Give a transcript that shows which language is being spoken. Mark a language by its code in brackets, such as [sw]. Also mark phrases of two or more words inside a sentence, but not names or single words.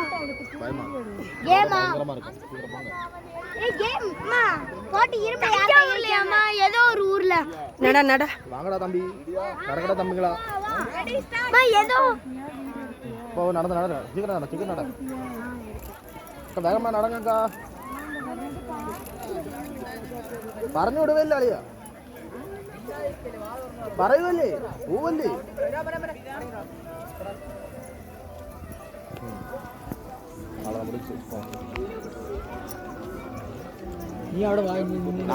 [ta] இருக்கு சீக்கிரம் போங்க ஏதோ ஒரு ஊர்ல நட நட வாங்கடா தம்பி நடக்கடா தம்பிங்களா ஏதோ போ நடந்து நட சீக்கிரம் நட வேகமா நடங்கக்கா [ml] പറഞ്ഞു വിടുവല്ലോ അളിയ പറയുമല്ലേ പോവല്ലേ நீ അവിടെ വാങ്ങി